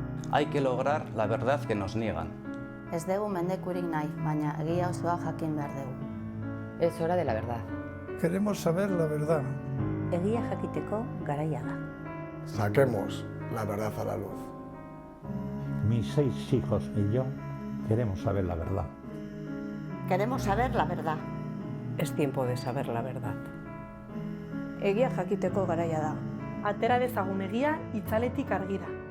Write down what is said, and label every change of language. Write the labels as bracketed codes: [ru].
[es] Hay que lograr la verdad que nos niegan. [eu] Ez dugu mendekurik nahi, baina egia osoa jakin behar dugu. [es] Es hora de la verdad. Queremos saber la verdad. [eu] Egia jakiteko garaia da. [es] Saquemos la verdad a la luz. Mis 6 hijos y yo queremos saber la verdad. Queremos saber la verdad. Es tiempo de saber la verdad. [eu] Egia jakiteko garaia da. Atera dezagun egia itzaletik argira.